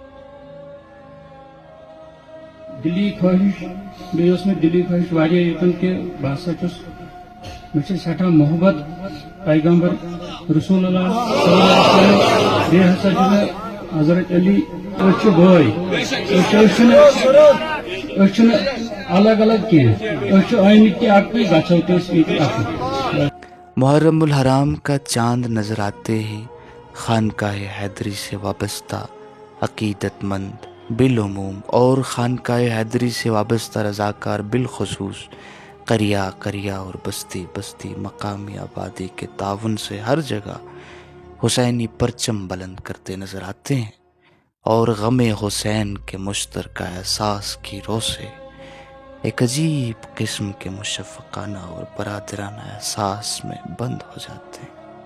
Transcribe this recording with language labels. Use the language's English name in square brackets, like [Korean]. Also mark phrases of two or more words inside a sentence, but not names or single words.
[Kashmiri] دلی خواہش بیس میں دلی خواہش واریاہ یوتن کہ بہ ہسا چھس مجھے سٹھا محبت پیغمبر رسول اللہ [Arabic] صلی اللہ علیہ وسلم [Kashmiri] بیٚیہِ ہسا چھُ مےٚ حضرت علی أسۍ چھِ بٲے أسۍ چھِنہٕ الگ الگ کینٛہہ أسۍ چھِ ٲمٕتۍ تہِ اکُے گژھو تہِ أسۍ ییٚتہِ اکُے۔ [Urdu] محرم الحرام کا چاند نظر آتے ہی خانقاہ حیدری سے وابستہ عقیدت مند بالعموم اور خانقاہ حیدری سے وابستہ رضاکار بالخصوص قریہ اور بستی بستی مقامی آبادی کے تعاون سے ہر جگہ حسینی پرچم بلند کرتے نظر آتے ہیں، اور غم حسین کے مشترکہ احساس کی روح سے ایک عجیب قسم کے مشفقانہ اور برادرانہ احساس میں بند ہو جاتے ہیں۔